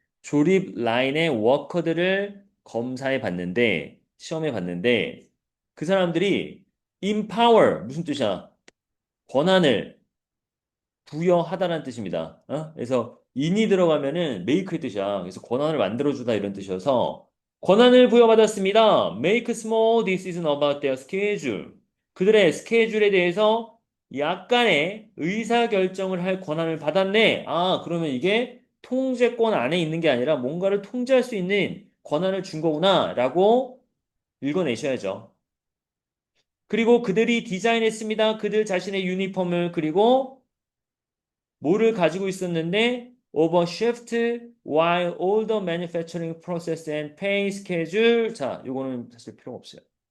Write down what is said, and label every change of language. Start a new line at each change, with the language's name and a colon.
Korean: 조립 라인의 워커들을 검사해 봤는데 시험해 봤는데 그 사람들이 empower 무슨 뜻이야? 권한을 부여하다라는 뜻입니다. 그래서 in이 들어가면은 make의 뜻이야. 그래서 권한을 만들어주다 이런 뜻이어서 권한을 부여받았습니다.
English: Make small decision about their schedule.
Korean: 그들의 스케줄에 대해서 약간의 의사결정을 할 권한을 받았네. 아, 그러면 이게 통제권 안에 있는 게 아니라 뭔가를 통제할 수 있는 권한을 준 거구나 라고 읽어내셔야죠. 그리고 그들이 디자인했습니다. 그들 자신의 유니폼을 그리고 뭐를 가지고 있었는데
English: overshift while all the manufacturing process and pay schedule
Korean: 자, 요거는 사실 필요 없어요.